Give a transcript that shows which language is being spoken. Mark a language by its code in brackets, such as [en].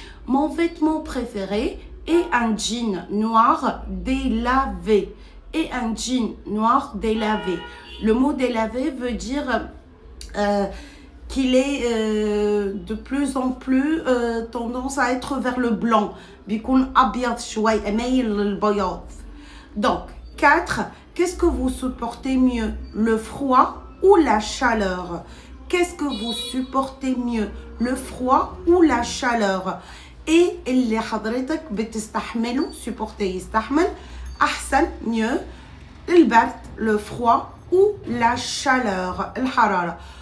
[fr] Mon vêtement préféré est un jean noir délavé. Et un jean noir délavé. Le mot délavé veut dire qu'il est de plus en plus tendance à être vers le blanc. [ar] بيكون أبيض شوي مايل للبياض. [fr] Donc, 4. Qu'est-ce que vous supportez mieux, le froid ou la chaleur? Qu'est-ce que vous supportez mieux, le froid ou la chaleur? [ar] Et اللي حضرتك بتستحمله supporter يستحمل أحسن mieux البرد [fr] le froid ou la chaleur [ar] الحرارة.